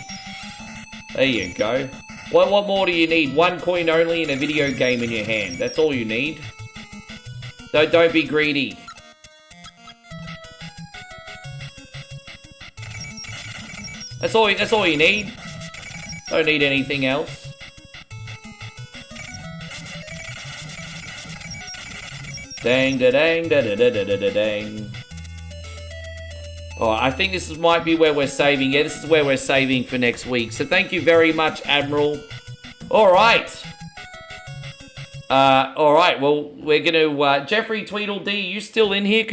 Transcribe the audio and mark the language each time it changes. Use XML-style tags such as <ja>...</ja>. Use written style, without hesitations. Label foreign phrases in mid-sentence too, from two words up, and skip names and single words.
<en>There you go. What more do you need? One coin only and a video game in your hand. That's all you need. Don't be greedy. That's all you need. Don't need anything else. Dang da dang da da da da da dang. Oh, I think this might be where we're saving. Yeah, this is where we're saving for next week. So thank you very much, Admiral. Alright. Alright, well, we're gonna, Jeffrey Tweedledee, you still in here?</en>